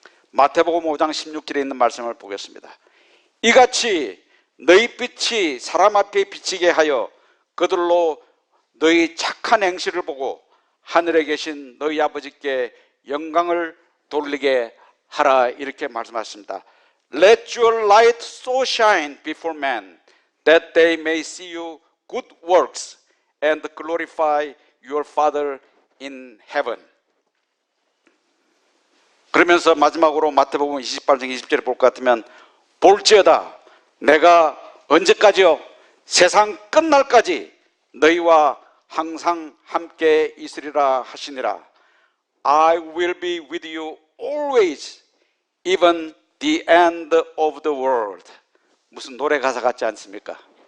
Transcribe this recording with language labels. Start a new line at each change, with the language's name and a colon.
Korean: 마태복음 5장 16절에 있는 말씀을 보겠습니다. 이같이 너희 빛이 사람 앞에 비치게 하여 그들로 너희 착한 행실을 보고 하늘에 계신 너희 아버지께 영광을 돌리게 하라. 이렇게 말씀하셨습니다.
English: Let your light so shine before men that they may see you good works and glorify your Father in heaven.
Korean: 그러면서 마지막으로 마태복음 28장 20절에 볼 것 같으면 볼지어다 내가 언제까지요? 세상 끝날까지 너희와 항상 함께 있으리라 하시니라.
English: I will be with you always, even the end of the world.
Korean: 무슨 노래 가사 같지 않습니까?